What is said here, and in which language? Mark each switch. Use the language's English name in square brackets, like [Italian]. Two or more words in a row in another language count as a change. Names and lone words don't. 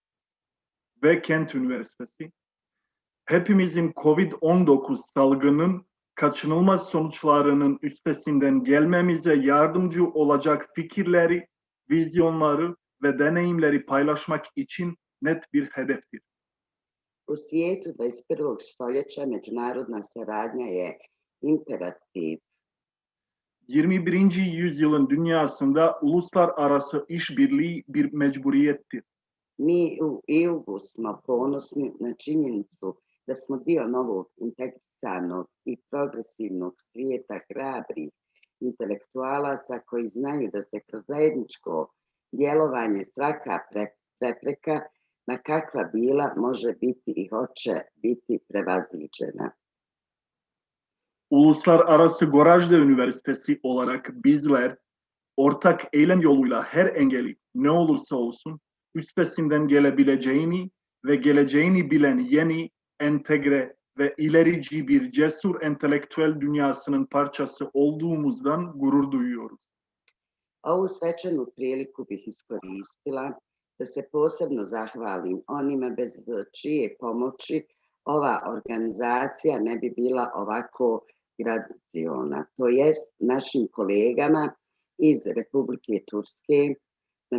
[Turkish] ve Kent Üniversitesi, hepimizin COVID-19 salgının kaçınılmaz sonuçlarının üstesinden gelmemize yardımcı olacak fikirleri, vizyonları ve deneyimleri paylaşmak için net bir hedeftir. [Bosnian] U svijetu 21. stoljeća međunarodna saradnja je imperativ. [Turkish] 21. yüzyılın dünyasında uluslararası işbirliği bir mecburiyettir. [Bosnian] Mi u IUG-u smo ponosni na činjenicu da smo dio novog integrisanog i progresivnog svijeta hrabrih intelektualaca koji znaju da se kroz zajedničko djelovanje svaka prepreka, ma kakva bila, može biti i hoće biti prevaziđena. [Turkish] Uluslararası Gorazde Üniversitesi olarak bizler ortak eylem yoluyla her engeli ne olursa olsun üstesinden gelebileceğini ve geleceğini bilen yeni, entegre ve ilerici bir cesur entelektüel dünyasının parçası olduğumuzdan gurur duyuyoruz. [Bosnian] Ovu svečanu priliku bih iskoristila da se posebno zahvalim onima bez čije pomoći ova organizacija ne bi bila ovako graciozna, to jest našim kolegama iz Republike Turske na